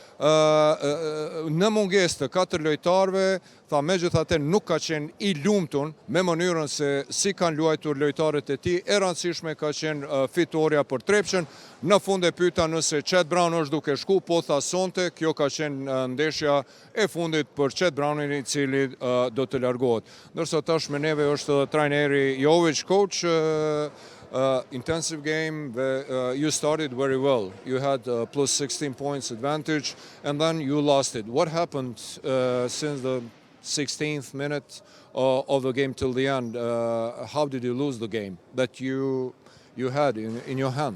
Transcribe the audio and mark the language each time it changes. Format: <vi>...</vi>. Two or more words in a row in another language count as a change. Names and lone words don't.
<sq>Në mungesë të 4 lojtarëve, tha megjithatë nuk ka qenë i lumtur me mënyrën se si kanë luajtur lojtarët e tij. E rëndësishme ka qenë fitoria për Trepçën. Në fund e pyeta nëse Chad Brown është duke shku, po tha sonte, kjo ka qenë ndeshja e fundit për Chad Brownin, i cili do të largohet. Ndërsa tash me neve është trajneri Jovic.</sq> <en>Coach, intensive game. You started very well. You had plus 16 points advantage, and then you lost it. What happened since the 16th minute of the game till the end? How did you lose the game that you had in your hand?</en>